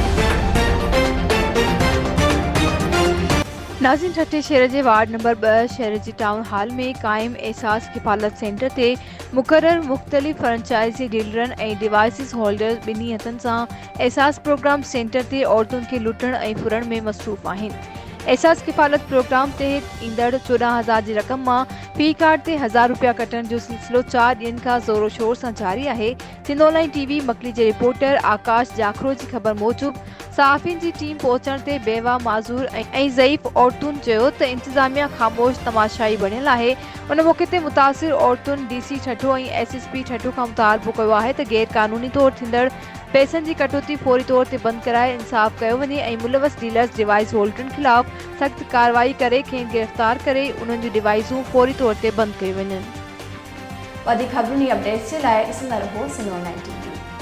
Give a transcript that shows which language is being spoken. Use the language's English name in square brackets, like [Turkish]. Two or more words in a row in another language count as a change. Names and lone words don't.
[Sindhi] नाज़रीन, ठट्टे शहर के वार्ड नंबर 2 शहर जी टाउन हॉल में कायम एहसास किफ़ालत सेंटर ते मुकर्रर मुख्तलिफ फ्रेंचाइजी डीलरन ए [English] devices holder [Sindhi] बिनी हथन से एहसास प्रोग्राम सेंटर ते औरतुन के लुटण ए फुरण में मसरूफ़ आहिन। एहसास किफ़ालत प्रोग्राम तहत ईंदड़ 14,000 जी रक़म में फी कार्ड ते 1,000 रुपया कटण जो सिलसिलो 4 ॾींहनि खां ज़ोरो शोर से जारी है। सिंध ऑनलाइन टीवी मकली के रिपोर्टर आकाश जाखरो की खबर मूजिब सहाफ़िन की टीम पहुंचण ते बेवा माज़ूर ऐं ज़ईफ़ औरतुन चयो त इंतजामिया खामोश तमाशाई बणियल है। उन मौके ते मुतासिर औरतुन डीसी ठठो ऐं एसएसपी ठठो खां मुतालबो कयो है त गैर कानूनी तौर थींदड़ पैसनि की कटौती फौरी तौर ते बंद कराए इंसाफ कयो वञे ऐं मुलवस [English] dealers device [Sindhi] होल्डरन खिलाफ सख्त कार्रवाई करे खेनि गिरफ्तार करे उन्हनि जूं डिवाइसूं फौरी तौर ते बंद कयूं वञनि। वधीक खबरुनि अपडेट्स के लिए ॾिसंदा रहो सिंध ऑनलाइन टीवी।